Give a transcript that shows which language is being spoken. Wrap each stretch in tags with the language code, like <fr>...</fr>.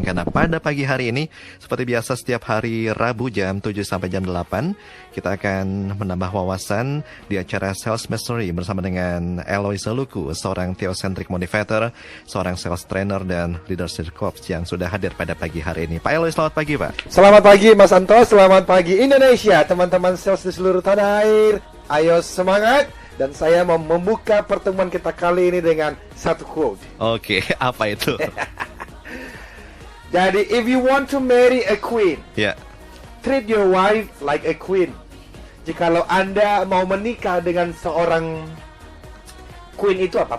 <id>Karena pada pagi hari ini, seperti biasa setiap hari Rabu jam 7 sampai jam 8, kita akan menambah wawasan di acara Sales Mastery bersama dengan Eloisa Luku, seorang theocentric motivator, seorang sales trainer dan leadership coach yang sudah hadir pada pagi hari ini. Pak Elois, selamat pagi Pak. Selamat pagi Mas Anto, selamat pagi Indonesia, teman-teman sales di seluruh tanah air. Ayo semangat, dan saya mau membuka pertemuan kita kali ini dengan satu quote. Oke, apa itu?</id> <en>Jadi, if you want to marry a queen,</en> <id>Ya.</id> <en>treat your wife like a queen.</en> <id>Jikalau Anda mau menikah dengan seorang queen, itu apa?</id>